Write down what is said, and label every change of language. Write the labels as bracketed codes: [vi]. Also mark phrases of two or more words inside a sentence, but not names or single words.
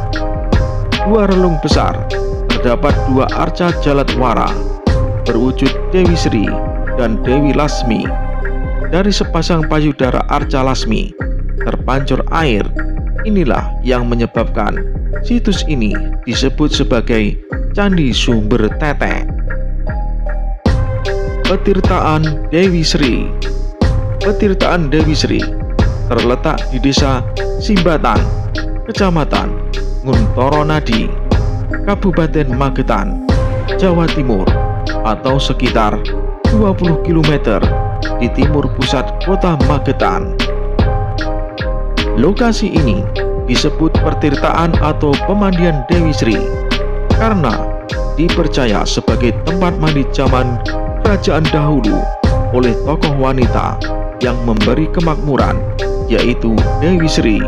[id] 2 relung besar terdapat 2 arca jaladwara berwujud Dewi Sri dan Dewi Lasmi. Dari sepasang payudara arca Lasmi terpancur air. Inilah yang menyebabkan situs ini disebut sebagai Candi Sumber Tetek. Petirtaan Dewi Sri. Petirtaan Dewi Sri terletak di Desa Simbatan, Kecamatan Nguntoronadi, Kabupaten Magetan, Jawa Timur, atau sekitar 20 km di timur pusat kota Magetan. Lokasi ini disebut petirtaan atau pemandian Dewi Sri karena dipercaya sebagai tempat mandi zaman kerajaan dahulu oleh tokoh wanita yang memberi kemakmuran, yaitu Dewi Sri.